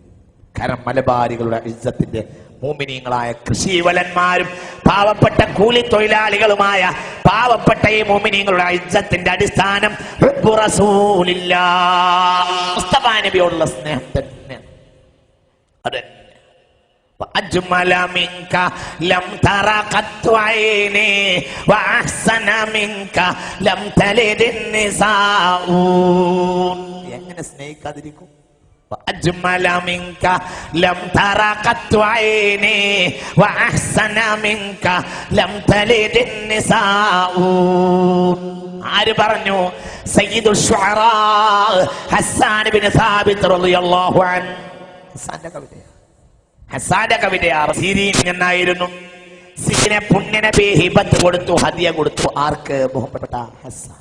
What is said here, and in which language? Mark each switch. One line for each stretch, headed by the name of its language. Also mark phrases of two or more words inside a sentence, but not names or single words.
Malayalam: കാരണം മലബാരികളുടെ ഇസ്സത്തിന്റെ മോമിനീങ്ങളായ കൃഷിവലന്മാരും പാവപ്പെട്ട കൂലി തൊഴിലാളികളുമായ പാവപ്പെട്ട ഈ മോമിനീങ്ങളുടെ ഇസ്സത്തിന്റെ അടിസ്ഥാനം മുസ്തഫാ നബിയോടുള്ള സ്നേഹം തന്നെ. അതെ,
Arabic: وأجمل منك لم ترى قط عيني وأحسن منك لم تلد النساء.
Malayalam: എങ്ങനെ സ്നേഹിക്കാതിരിക്കും?
Arabic: وأجمل منك لم ترى قط عيني وأحسن منك لم تلد النساء.
Malayalam: ആര് പറഞ്ഞു?
Arabic: سيد الشعراء حسان بن ثابت رضي الله عنه.
Malayalam: ഹസ്സാന്റെ കവിത, ഹസ്സാന്റെ കവിതയാണ്. സിരീൻ എന്നായിരുന്നു. സിരിനെ പുണ്യനബി ഹിബത്ത് കൊടുത്തു, ഹദിയ കൊടുത്തു. ആർക്ക്? ബഹുമാനപ്പെട്ട ഹസ്സാൻ.